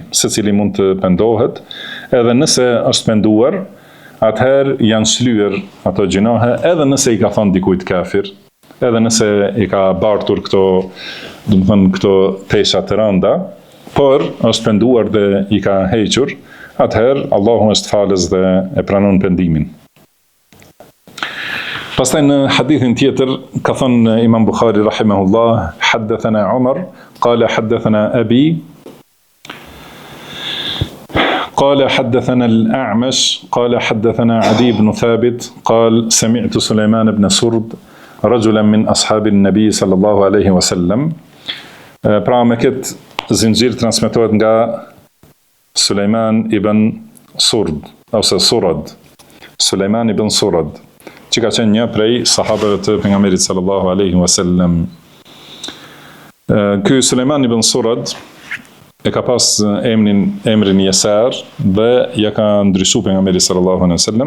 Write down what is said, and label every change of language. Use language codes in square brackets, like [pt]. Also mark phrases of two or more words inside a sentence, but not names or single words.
[sq] Secili mund të pendohet, edhe nëse është penduar, atëherë janë shlyer ato gjinohe, edhe nëse i ka thënë dikujt kafir, edhe nëse i ka bartur këto, do të thënë këto tesha të rënda, por është penduar dhe i ka hequr, atëherë Allahu është falës dhe e pranon pendimin. Pastaj në hadithin tjetër ka thënë Imam Bukhari rahimahullah, [ar] حدثنا عمر قال حدثنا أبي, قال حدثنا الأعمش قال حدثنا عدي بن ثابت قال سمعت سليمان بن سرد رجلا من أصحاب النبي صلى الله عليه وسلم. [sq] Pra me këtë zinxhir transmetohet nga Sulejman ibn Surd, ose Surad. Sulejman ibn Surad, që ka qenë një prej sahabëve të pejgamberit [ar] صلى الله عليه وسلم. [sq] Ky Sulejman ibn Surad e ka pas emrin Yasar dhe ja ka ndryshuar pejgamberi [ar] صلى الله عليه وسلم.